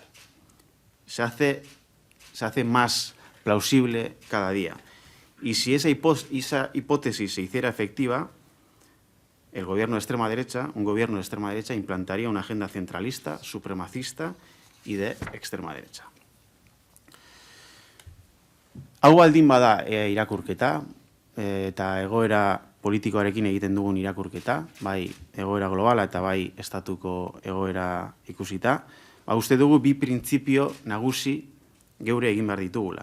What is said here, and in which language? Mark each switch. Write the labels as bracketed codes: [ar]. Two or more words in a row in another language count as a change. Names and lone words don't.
[es] Se hace más plausible cada día. Y si esa hipótesis se hiciera efectiva, un gobierno de extrema derecha implantaría una agenda centralista, supremacista y de extrema derecha. [eu] Hau baldin bada irakurketa, eta egoera politikoarekin egiten dugun irakurketa, bai egoera globala eta bai estatuko egoera ikusita, uste dugu bi printzipio nagusi geure egin behar ditugula.